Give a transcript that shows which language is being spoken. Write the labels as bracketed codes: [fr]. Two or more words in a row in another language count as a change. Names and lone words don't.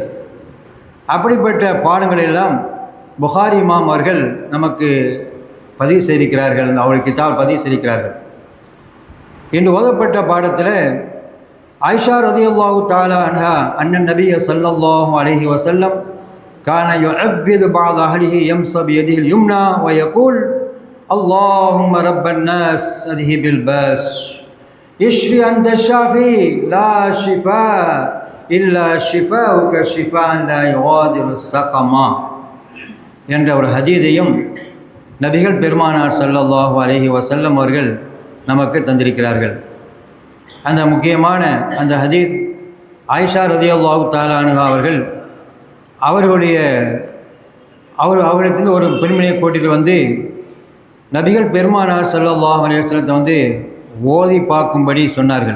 [ta] அப்படிப்பட்ட பாடங்கள் எல்லாம் புகாரி இமாம் அவர்கள் நமக்கு பதிவு செய்திருக்கிறார்கள், அவருடைய கிதாப் பதிவு செய்திருக்கிறார்கள். இன்று ஓதப்பட்ட பாடத்தில் [ar] عائشة رضي الله تعالى عنها أن النبي صلى الله عليه وسلم كان يعوذ بعض أهله يمسح بيده اليمنى ويقول اللهم رب الناس اذهب الباس اشفي انت الشافي لا شفاء الا شفاؤك شفاء لا يغادر سقما [ta] என்ற ஒரு ஹதீஸையும் நபிகள் பெருமானார் [ar] صلى الله عليه وسلم [ta] அவர்கள் நமக்கு தந்திருக்கிறார்கள். அந்த முக்கியமான அந்த ஹதீஸ் ஆயிஷா [ar] رضي الله تعالى عنها [ta] அவர்கள் அவர்களிடத்திலிருந்து ஒரு பெண்மணியை கூட்டிட்டு வந்து நபிகள் பெருமானார் [ar] صلى الله عليه وسلم [ta] ஓதி பார்க்கும்படி சொன்னார்கள்.